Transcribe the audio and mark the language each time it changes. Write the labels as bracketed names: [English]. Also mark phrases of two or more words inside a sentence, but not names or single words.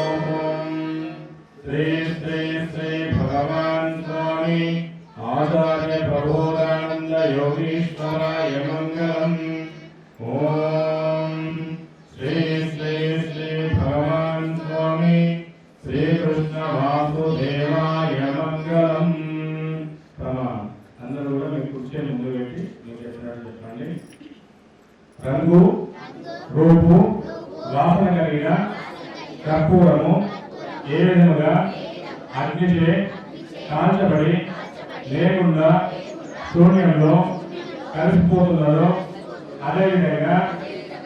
[Sanskrit] श्री श्री श्री भगवान् स्वामी आचार्य प्रबोधानंद योगीश्वराय मंगलम् ॐ श्री श्री श्री भगवान् स्वामी श्री कृष्ण वासुदेवाय मंगलम् प्रणाम [Telugu] अंदर కూడా మీ కుర్చీ ముందు పెట్టి మీకు చెప్పినట్టు చెప్పండి రంగు రూపు వాసన కలిగిన కర్పూరము ఏ విధముగా అగ్నిచే కాల్చబడి లేకుండా శూన్యంలో కలిసిపోతున్నదో అదేవిధంగా